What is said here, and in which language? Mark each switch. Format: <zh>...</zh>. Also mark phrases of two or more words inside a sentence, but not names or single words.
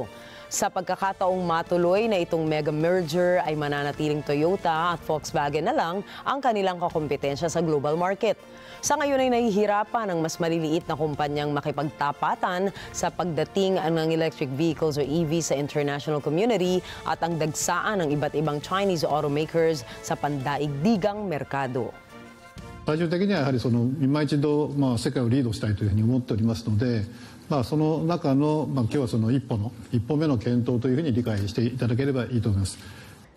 <tl>Sa pagkakataong matuloy na itong mega merger ay mananatiling Toyota at Volkswagen na lang ang kanilang kakompetensya sa</tl> <en>global market.</en> <tl>Sa ngayon ay nahihirapan ang mas maliliit na kumpanyang makipagtapatan sa pagdating ng</tl> <en>electric vehicles</en> <tl>o EV sa</tl> <en>international community</en> <tl>at ang dagsaan ng iba't ibang</tl> <en>Chinese automakers</en> <tl>sa pandaigdigang merkado.</tl> <ja>最終的にはやはり今一度世界をリードしたいというふうに思っておりますので、その中の今日はその一歩目の検討というふうに理解していただければいいと思います。</ja>